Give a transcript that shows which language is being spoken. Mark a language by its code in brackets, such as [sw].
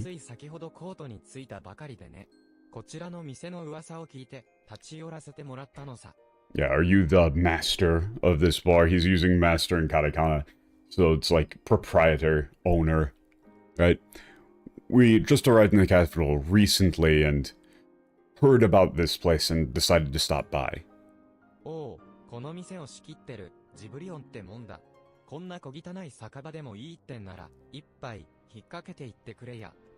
[ja] つい先ほどコートに着いたばかりでね。こちらの店の噂を聞いて立ち寄らせてもらったのさ。 [en] Yeah, are you the master of this bar? He's using master in katakana, so it's like proprietor, owner, right? We just arrived in the capital recently and heard about this place and decided to stop by. [ja] おう、この店を仕切ってるジブリオンってもんだ。こんな小汚い酒場でもいいってんなら一杯引っ掛けていってくれや。